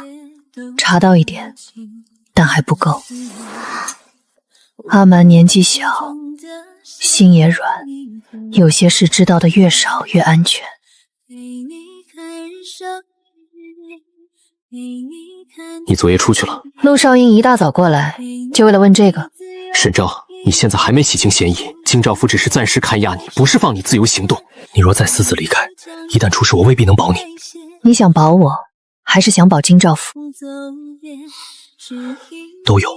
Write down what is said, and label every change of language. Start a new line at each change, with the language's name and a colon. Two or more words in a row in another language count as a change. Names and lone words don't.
Chinese: 查到一點，但還不夠。阿蠻年紀小，心也軟，有些事知道的越少越安全。你昨夜出去了？陸少英一大早過來，就為了問這個。沈昭，你現在還沒洗清嫌疑，京兆府只是暫時看押你，不是放你自由行動。你若再私自離開，一旦出事，我未必能保你。你想保我，還是想保京兆府？都有。